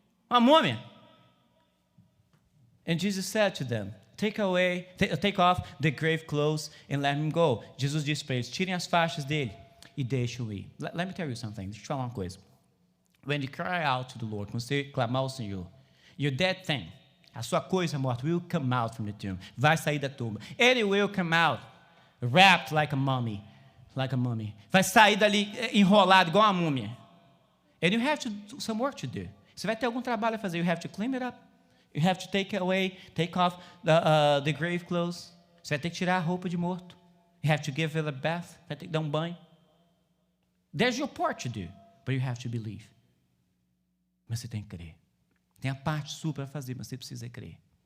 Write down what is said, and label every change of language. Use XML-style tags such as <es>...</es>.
<en>And Jesus said to them, take off the grave clothes and let him go.</en> <pt>Jesus disse para eles, tirem as faixas dele e deixem-o ir.</pt> <en>Let me tell you something,</en> <pt>deixa eu te falar uma coisa.</pt> <en>When you cry out to the Lord,</en> <pt>quando você clamar ao Senhor,</pt> <en>your dead thing,</en> <pt>a sua coisa morta,</pt> <en>will come out from the tomb.</en> <pt>Vai sair da tumba.</pt> <en>It will come out, wrapped like a mummy.</en> <pt>Vai sair dali enrolado igual uma múmia.</pt> <en>And you have to do some work to do.</en> <pt>Você vai ter algum trabalho a fazer.</pt> <en>You have to clean it up. You have to take off the grave clothes.</en> <pt>Você vai ter que tirar a roupa de morto.</pt> <en>You have to give it a bath.</en> <pt>Vai ter que dar um banho.</pt> <en>There's your part to do, but you have to believe.</en> <pt>Mas você tem que crer. Tem a parte sua para fazer, mas você precisa crer.</pt>